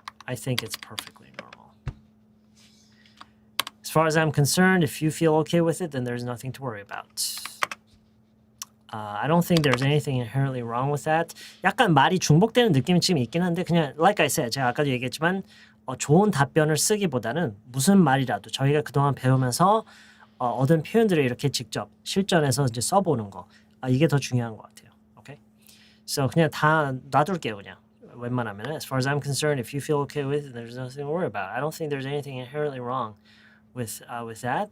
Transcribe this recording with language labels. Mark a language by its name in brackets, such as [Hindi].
[English] I think it's perfectly normal. As far as I'm concerned, if you feel okay with it, then there's nothing to worry about. I don't think there's anything inherently wrong with that. [Korean] 약간 말이 중복되는 느낌이 지금 있긴 한데 그냥 [English] like I said, [Korean] 제가 아까도 얘기했지만 좋은 답변을 쓰기보다는 무슨 말이라도 저희가 그동안 배우면서 얻은 표현들을 이렇게 직접 실전에서 이제 써보는 거. 이게 더 중요한 것 같아요. [English] Okay? [Korean] So 그냥 다 놔둘게요 그냥. 웬만하면 [English] as far as I'm concerned, if you feel okay with it, there's nothing to worry about. I don't think there's anything inherently wrong with that.